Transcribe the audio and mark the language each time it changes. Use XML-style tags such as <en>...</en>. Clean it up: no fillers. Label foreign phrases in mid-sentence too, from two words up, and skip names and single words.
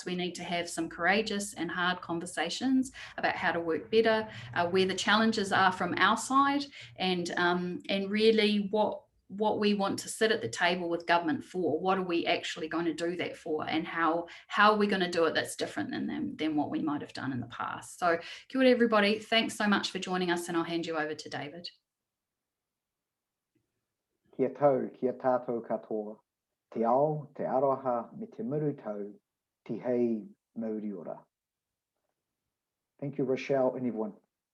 <en>We need to have some courageous and hard conversations about how to work better, where the challenges are from our side, and really what we want to sit at the table with government for. What are we actually going to do that for, and how are we going to do it that's different than what we might have done in the past? So</en> <mi>kia ora</mi> <en>everybody, thanks so much for joining us, and I'll hand you over to David.</en> <mi>Kia tau, kia tātou katoa. Te ao, te aroha, me te muru tau, te hei mauri ora.</mi> <en>Thank you, Rochelle and everyone.</en>